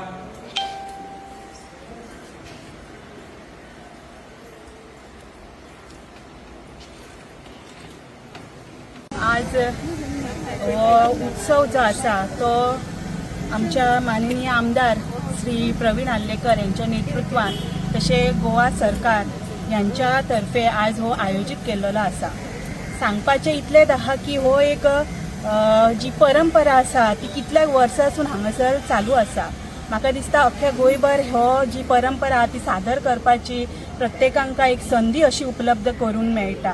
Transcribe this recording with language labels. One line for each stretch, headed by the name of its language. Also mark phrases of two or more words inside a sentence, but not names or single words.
Konkani: आज उत्सव जो आसा तो आमच्या माननीय आमदार श्री प्रवीण अर्लेकर यांच्या नेतृत्वात तसे गोवा सरकार यांच्या तर्फे आज हो आयोजित केलेलो आसा। सांगपाचें इतलेंच आहा की हो एक जी परंपरा आसा ती कितल्याक वर्सांसून हांगासर चालू आसा। म्हाका दिसता अख्ख्या गोंयभर हो जी परंपरा ती सादर करपाची प्रत्येकांक एक संदी अशी उपलब्ध करून मेळटा।